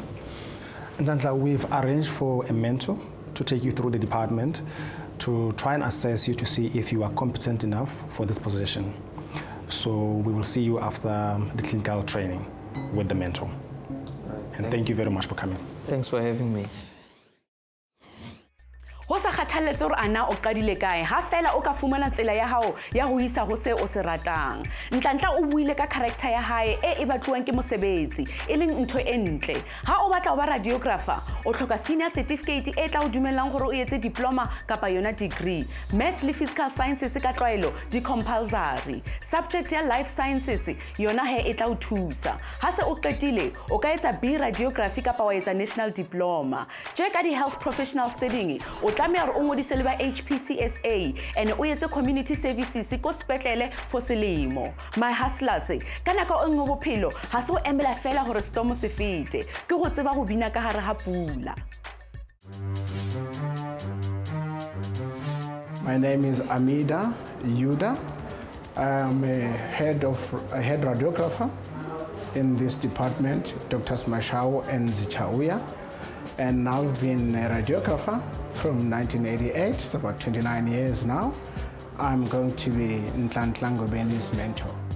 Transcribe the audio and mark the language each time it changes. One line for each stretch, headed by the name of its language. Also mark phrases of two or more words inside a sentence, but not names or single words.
English: Ndandla, we've arranged for a mentor to take you through the department to try and assess you to see if you are competent enough for this position. So we will see you after the clinical training with the mentor. And thank you very much for coming. Thanks for having me.
Southern Sotho: Ho sa kgathaletse hore ana o qadile kae ha fela o ka fumana tsela ya hao ya ho isa ho se o se ratang. Ntantla o buile ka character ya hae e batluwang ke mosebetsi e leng ntho e ntle. Ha o batla ho ba radiographer o hloka senior certificate e tla o dumellang hore o etse diploma kapa yona degree. Maths le
English: physical sciences
Southern Sotho: ka tlwaelo di compulsory. Subject ya
English: life sciences
Southern Sotho: yona he e tla o thusa. Ha se o qetile o ka etsa
English: B radiography
Southern Sotho: kapa wa etsa
English: national diploma.
Southern Sotho: Je ka di
English: health professional studying
Southern Sotho: o tlameha o ngodise le ba HPCSA and o etse community services ko sepetlele for selemo.
English: My hustlers
Southern Sotho: ka nako e nngwe bophelo ha se o emela fela hore storm se fete ke go tseba go bina ka hare ha pula.
English: My name is Amida Yuda. I'm a head radiographer in this department, Drs. Mashao and Zichauya. And now I've been a radiographer from 1988, it's about 29 years now. I'm going to be Nhlanhla Ngobeni's mentor.